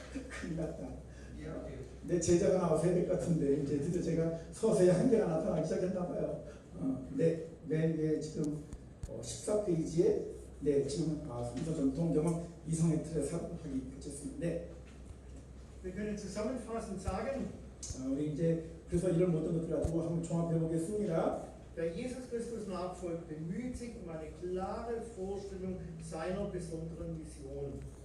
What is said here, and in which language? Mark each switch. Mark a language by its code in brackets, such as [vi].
[ko] 큰일 났다. 내 제자가 나와서 해야 될 것 같은데 이제 드디어 제가 서서히 한계가 나타나기 시작했나 봐요. 맨 위에 지금 14페이지에 지금 성서 전통 경험 이성의 틀에 사고하기 그쳤습니다. [de] Wir können zusammenfassend sagen, [ko] 우리 이제 그래서 이런 모든 것들을 가지고 한번 종합해 보겠습니다. [de] wer Jesus Christus nachfolgt, bemüht sich um eine klare Vorstellung seiner besonderen Vision.